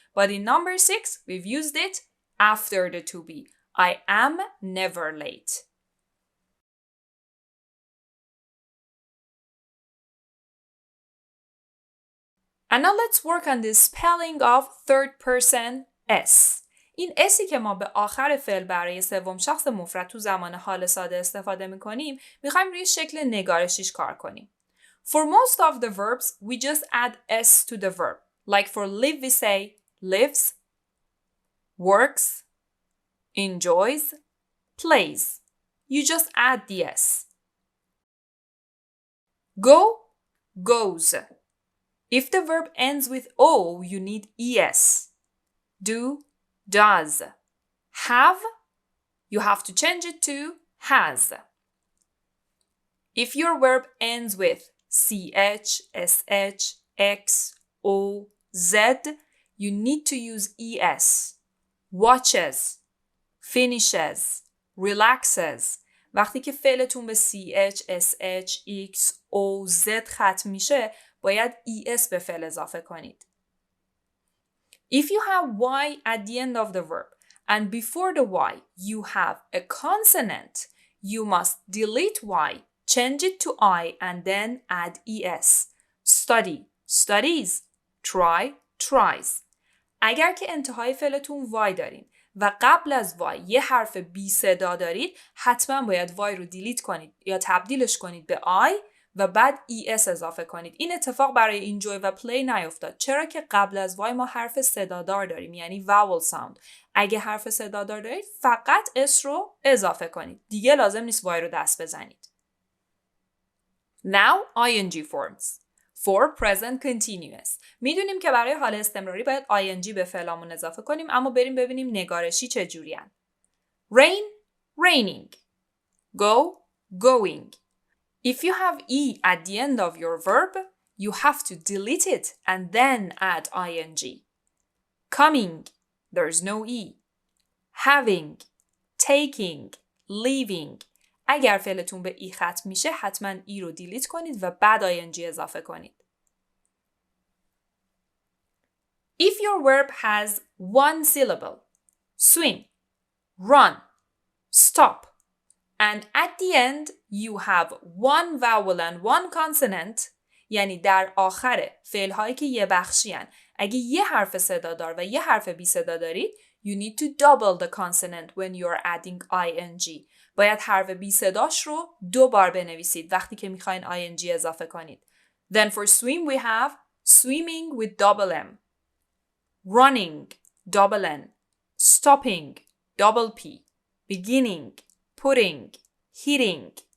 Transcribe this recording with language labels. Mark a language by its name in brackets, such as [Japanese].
[English] But in number 6, we've used it after the to be. I am never late. And now let's work on the spelling of third person S. [Persian] این اسی که ما به آخر فعل برای سوم شخص مفرد تو زمان حال ساده استفاده میکنیم میخوایم روی شکل نگارشیش کار کنیم. [English] For most of the verbs, we just add S to the verb. Like for live, we say lives, works, enjoys, plays. You just add the S. Go, goes. If the verb ends with O, you need ES. Do, does. Have, you have to change it to has. If your verb ends with CH, SH, X, O, Z, you need to use ES. Watches, finishes, relaxes. [Persian] وقتی که فعلتون به CH, SH, X, O, Z ختم میشه باید ES به فعل اضافه کنید. [English] If you have Y at the end of the verb and before the Y you have a consonant, you must delete Y, change it to I and then add ES. Study, studies. Try, tries. [Persian] اگر که انتهای فعلتون Y دارین و قبل از Y یه حرف بی صدا دارید حتما باید Y رو دیلیت کنید یا تبدیلش کنید به I و بعد ES اضافه کنید. این اتفاق برای enjoy و play نیفتاد چرا که قبل از Y ما حرف صدادار داریم یعنی vowel sound. اگه حرف صدادار دارید فقط S رو اضافه کنید. دیگه لازم نیست Y رو دست بزنید. [English] Now ing forms. For present continuous. [Persian] میدونیم که برای حال استمراری باید ing به فعلامون اضافه کنیم اما بریم ببینیم نگارشی چجورین. [English] Rain, raining. Go, going. If you have E at the end of your verb, you have to delete it and then add ing. Coming, there's no E. Having, taking, leaving. [Persian] اگر فعلتون به ای ختم میشه حتما ای رو دیلیت کنید و بعد ing اضافه کنید. [English] If your verb has one syllable, swim, run, stop, and at the end you have one vowel and one consonant, [Persian] یعنی در آخر فعل‌هایی که یه بخشی‌اند اگه یه حرف صدادار و یه حرف بی صدا دارید [English] you need to double the consonant when you're adding ing. [Persian] باید حرف بی صداش رو 2 بار بنویسید وقتی که میخواین ing اضافه کنید. [English] Then for swim we have swimming with double M, running, double N, stopping, double P, beginning, putting, hitting.